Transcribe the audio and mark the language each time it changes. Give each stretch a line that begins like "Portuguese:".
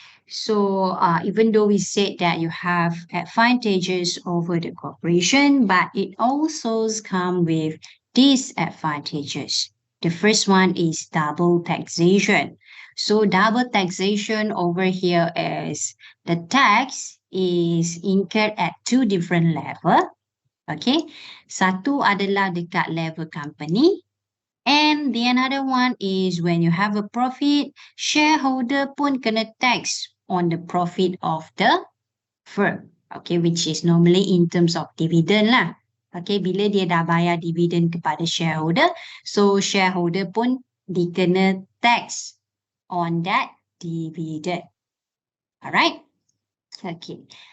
English: So even though we said that you have advantages over the corporation, but it also comes with disadvantages. The first one is double taxation. So double taxation over here is the tax is incurred at two different levels. Okay.
Malay: Satu adalah dekat level company.
English: And the another one is when you have a profit, shareholder pun kena tax on the profit of the firm. Okay, which is normally in terms of dividend lah.
Malay: Okay, bila dia dah bayar dividen kepada shareholder, so shareholder pun dikena tax on that dividend. Alright? Okay.